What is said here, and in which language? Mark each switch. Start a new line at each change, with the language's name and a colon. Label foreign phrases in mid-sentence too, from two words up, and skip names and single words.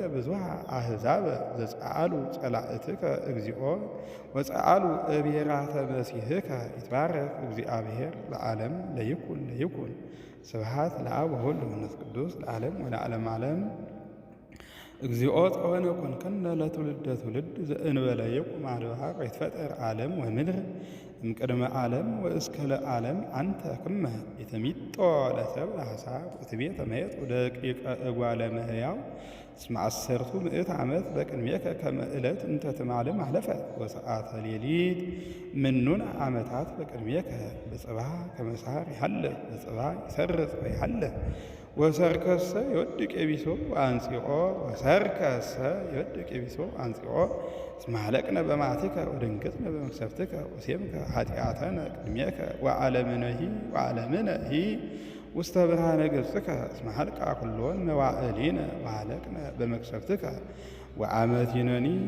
Geez: ብዙኃ አሕዛብ ዘጸአሉ ጸላእትከ እግዚኦ ወጸአሉ እብሔራተ መሲሕከ ይትባረክ እግዚአብሔር ለዓለም ለይኩን ስብሐት ለአብ ወወልድ ወመንፈስ ቅዱስ ለዓለም ወለዓለመ ዓለም። እግዚኦ ጸወነ ኮንከነ ለትውልደ ትውልድ ዘእንበለ ይቁም አድባር ወይትፈጠር ዓለም ወምድር እምቅድመ ዓለም ወእስከ ለዓለም አንተ ክመ የተሚጦ ለሰብእ ለሐሳብ ወትቤ ተመየጥ ወደቂቀ እጓለ እመሕያው እስመ 10 ምዕት ዓመት በቅድሜከ ከመ ዕለት እንተ ትማልም አለፈት ወሰዓተ ሌሊት ምኑን ዓመታት በቅድሜከ በጽባሕ ከመሳር ይሃልፍ በጽባሕ ይሰርጽ ወይሃልፍ ወሰርከሰ ይወድቅ የቢሶ አንጺኦ ወሰርከሰ ይወድቅ የቢሶ አንጺኦ እስመ ሀለቅነ በመዓትከ ወደንገጽነ በመቅሰፍትከ ወሴምከ ኃጢአተነ ቅድሜከ ወዓለምነሂ ውስተ ብርሃነ ገጽከ እስመ ሀልቃ ኩሎን መዋዕሊነ ወሀለቅነ በመቅሰፍትከ ወአመቲነኒ